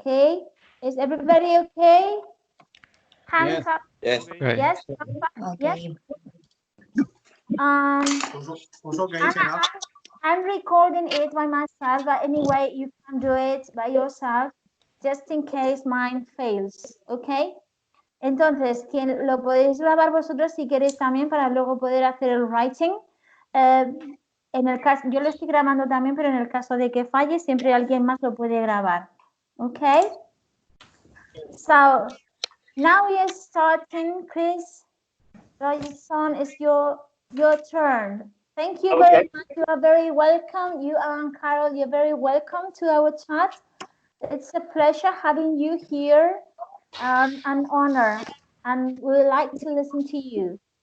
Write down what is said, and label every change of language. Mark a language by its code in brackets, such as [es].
[en] Okay? Is everybody okay? Hands up. Yes. Yes. Yes. Okay, I'm recording it by myself, but anyway, you can do it by yourself, just in case mine fails, ¿ok? [es] Entonces, lo podéis grabar vosotros si queréis también para luego poder hacer el writing. En el caso, yo lo estoy grabando también, pero en el caso de que falle, siempre alguien más lo puede grabar, ¿ok? [en] So, now we are starting, Chris. Rogerson, it's your turn. Thank you very much. You are very welcome. You and Carol, you're very welcome to our chat. It's a pleasure having you here, an honor, and we would like to listen to you.